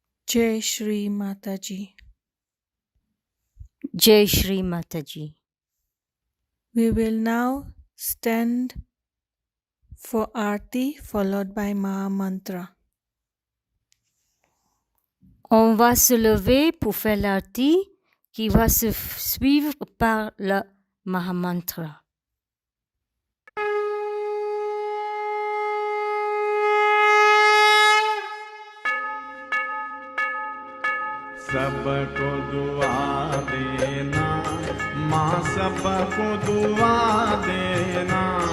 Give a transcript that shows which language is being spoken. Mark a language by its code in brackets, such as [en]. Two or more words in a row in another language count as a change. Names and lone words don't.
[hi] जय श्री माताजी. जय श्री माताजी. [en] We will now stand for Aarti followed by Maha Mantra. [fr] On va se lever pour faire l'arti qui va se suivre par le Mahamantra. [hi] सबको दुआ देना माँ, सबको दुआ देना।